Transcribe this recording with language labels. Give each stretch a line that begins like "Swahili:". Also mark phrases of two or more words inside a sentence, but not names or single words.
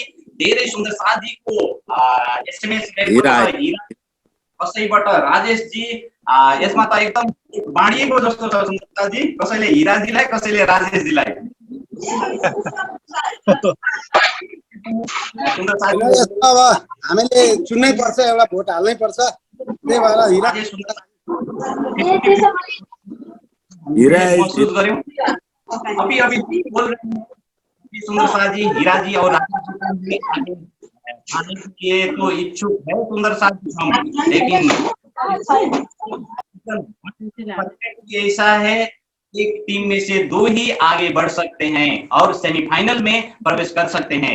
Nepali: धेरै सुन्दर साथ जीको एसएमएस कसैबाट राजेश जी, यसमा त एकदम बाँडिएको जस्तो छ सुन्दर साथ जी, कसैले हिरा जीलाई, कसैले राजेश जीलाई। अब हामीले चुन्नै पर्छ, एउटा भोट हाल्नै पर्छ, त्यही भएर हिरा महसुस गर्यौं।
Hindi: अभी बोल रहे हैं सुंदर साथ जी, हीरा जी और आने के तो इच्छुक है सुंदर साथ जी हम, लेकिन ऐसा है एक टीम में से 2 ही आगे बढ़ सकते हैं और सेमीफाइनल में प्रवेश कर सकते हैं।